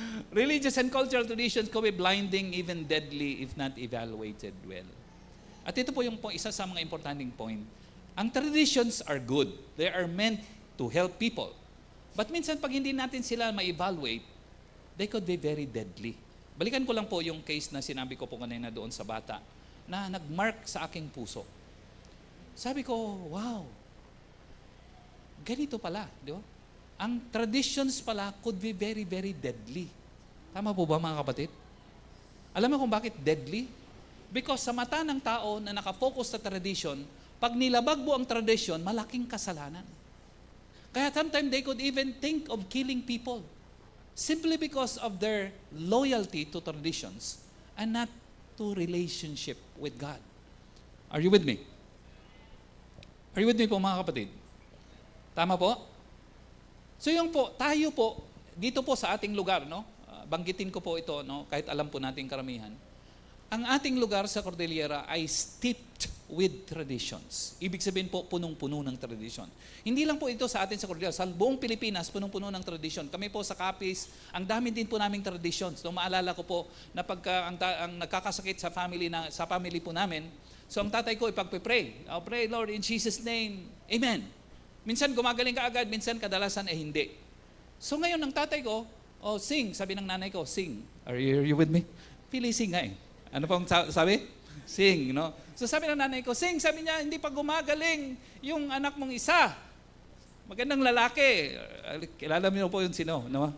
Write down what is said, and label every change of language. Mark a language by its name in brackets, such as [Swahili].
[English] Religious and cultural traditions can be blinding, even deadly, if not evaluated well. [Filipino] At ito po yung isa sa mga importanteng point. [English] Ang traditions are good. They are meant to help people. But [Filipino] minsan pag hindi natin sila ma-evaluate, [English] they could be very deadly. [Filipino] Balikan ko lang po yung case na sinabi ko po kanina doon sa bata na nag-mark sa aking puso. Sabi ko, wow, ganito pala, di ba? [English] Ang traditions pala could be very, very deadly. [Filipino] Tama po ba, mga kapatid? Alam mo kung bakit deadly? Because sa mata ng tao na nakafocus sa tradition, pag nilabag mo ang tradition, malaking kasalanan. [English] Kaya sometimes they could even think of killing people simply because of their loyalty to traditions and not to relationship with God. Are you with me? Are you with me [Filipino] po, mga kapatid? Tama po? So yung po, tayo po, dito po sa ating lugar, no? Banggitin ko po ito, no? Kahit alam po natin karamihan. ang ating lugar sa Cordillera ay [English] steeped with traditions. [Filipino] Ibig sabihin po, punong-puno ng tradition. Hindi lang po ito sa atin sa Cordillera, sa buong Pilipinas, punong-puno ng tradition. Kami po sa Capiz, ang dami din po naming traditions. So, maalala ko po na pagka ang nagkakasakit sa family po namin, so ang tatay ko ipagpe-pray. [English] I'll pray, Lord, in Jesus' name, Amen. [Filipino] Minsan gumagaling ka agad, minsan kadalasan hindi. So ngayon, ang tatay ko, sing, sabi ng nanay ko, sing. [English] Are you with me? [Filipino] Pili sing nga eh. Ano pong sabi? Sing, no? So sabi ng nanay ko, sing, sabi niya, hindi pa gumagaling yung anak mong isa. Magandang lalaki. Kilala mo po yun sino, no?